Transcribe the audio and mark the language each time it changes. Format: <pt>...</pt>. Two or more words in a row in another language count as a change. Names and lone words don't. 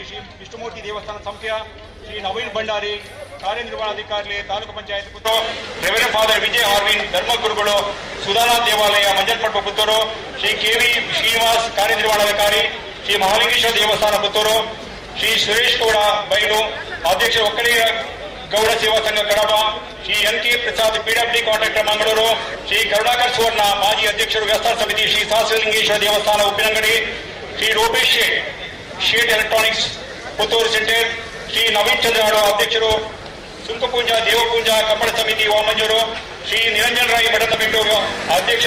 <kn>ಶ್ರೀ ವಿಷ್ಣುಮೂರ್ತಿ ದೇವಸ್ಥಾನ ಸಂಖ್ಯಾ, ಶ್ರೀ ನವೀನ್ ಭಂಡಾರಿ ಕಾರ್ಯನಿರ್ವಹಣಾಧಿಕಾರಿ ತಾಲೂಕು ಪಂಚಾಯತ್ ಪುತ್ತೂರು, ರೆವರೆಂಡ್ ಫಾದರ್ ವಿಜಯ್ ಹಾರ್ವಿನ್ ಧರ್ಮಗುರುಗಳು ಸುಧಾನಾಥ್ ದೇವಾಲಯ ಮಂಜಲ್ಪಟ್ಟು ಪುತ್ತೂರು, ಶ್ರೀ ಕೆವಿ ಶ್ರೀನಿವಾಸ್ ಕಾರ್ಯನಿರ್ವಹಣಾಧಿಕಾರಿ ಶ್ರೀ ಮಹಾಲಿಂಗೇಶ್ವರ ದೇವಸ್ಥಾನ ಪುತ್ತೂರು, ಶ್ರೀ ಸುರೇಶ್ ಗೌಡ ಬೈಲು ಅಧ್ಯಕ್ಷ ಒಕ್ಕಲಿಗ ಗೌಡ ಸೇವಾ ಸಂಘ ಕಡಬ, ಶ್ರೀ ಎನ್ ಕೆ ಪ್ರಸಾದ್ ಪಿಡಬ್ಲ್ಯೂ ಕಾಂಟ್ರಾಕ್ಟರ್ ಮಂಗಳೂರು, ಶ್ರೀ ಕರುಣಾಕರ್ ಸುವರ್ಣ ಮಾಜಿ ಅಧ್ಯಕ್ಷರು ವ್ಯವಸ್ಥಾನ ಸಮಿತಿ, ಶ್ರೀ ಸಹಸ್ರಲಿಂಗೇಶ್ವರ ದೇವಸ್ಥಾನ ಉಪ್ಪಿನಂಗಡಿ, ಶ್ರೀ ರೂಪೇಶ್ ಶೇಟ್ ಎಲೆಕ್ಟ್ರಾನಿಕ್ಸ್ ಪುತ್ತೂರು ಸೆಂಟರ್, ಶ್ರೀ ನವೀನ್ ಚಂದ್ರ ಅಧ್ಯಕ್ಷರು ಸುಂಕಪೂಂಜಾ ದೇವಪೂಂಜಾ ಕಪ್ಪಡ ಸಮಿತಿ ವಾಮಂಜೂರು, ಶ್ರೀ ನಿರಂಜನ್ ರಾಯ್ ಮಠದಬಿಟ್ಟು ಅಧ್ಯಕ್ಷರು</kn>